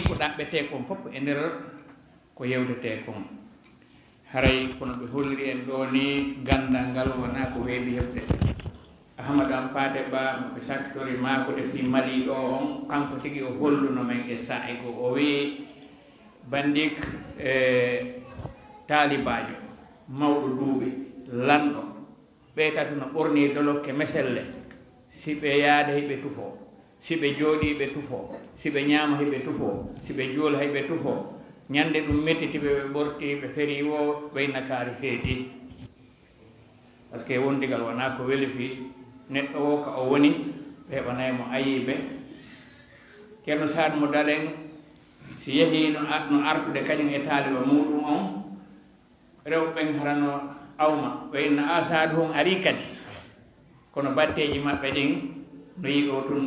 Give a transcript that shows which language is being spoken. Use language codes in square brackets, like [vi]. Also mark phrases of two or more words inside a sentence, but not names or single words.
[ff] ko ɗaɓɓete kon fof e nder ko yewdete kon haray kono ɓe holliri en ɗo ni gandal ngal wona ko weeɓi heɓde ahmadou an paate ba moɓe sakkitori maakode fi mali ɗo on kanko tigi o holluno men e sa'i go o wi bandik taalibajo mawɗo duuɓi lanɗo ɓe tatu no ɓorni dolokke meselle si ɓe yaada hiɓe tufo si ɓe jooɗi ɓe tufo si ɓe ñaama hiɓe tufo si ɓe juula hiɓe tufo ñande ɗum mettitiɓe ɓe ɓorti ɓe feri wo wayna kaari feeti [fr] par ce que [ff] wondigal wona ko weli fi neɗɗo o ka o woni ɓe heɓanaymo ayiɓe ceerno Saad mo Dalen si yeehi no artude kañum e taaliba muɗum on rewɓen harano awma wayna Saad hon ari kadi kono batteji maɓɓe ɗin no yi o tun no